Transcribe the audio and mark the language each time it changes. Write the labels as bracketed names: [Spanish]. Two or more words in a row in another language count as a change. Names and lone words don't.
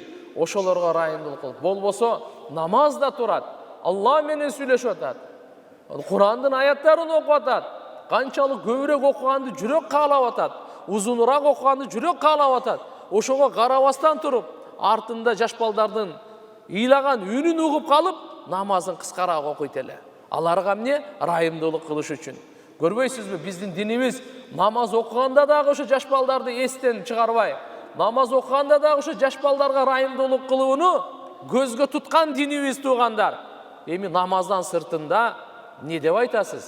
[Kyrgyz] Ошолорго райымдуулук кылып. Болбосо намаз да турат, Алла менен сүйлөшүп атат, Курандын аяттарын окуп атат. Канчалык көбүрөөк окуганды жүрөк каалап атат, узунураак окуганды жүрөк каалап атат. Ошого карабастан туруп, артында жаш балдардын ыйлаган үнүн угуп калып, намазын қысқарақ оқиды эле. Аларга эмне? Райымдуулук кылыш үчүн. Көрбөйсүзбү, биздин динибиз намаз окуганда дагы ошо жаш балдарды эстен чыгарбай, намаз окуганда дагы ошо жаш балдарга райымдуулук кылууну көзгө туткан динибиз туугандар. Эми намаздан сыртында не деп айтасыз?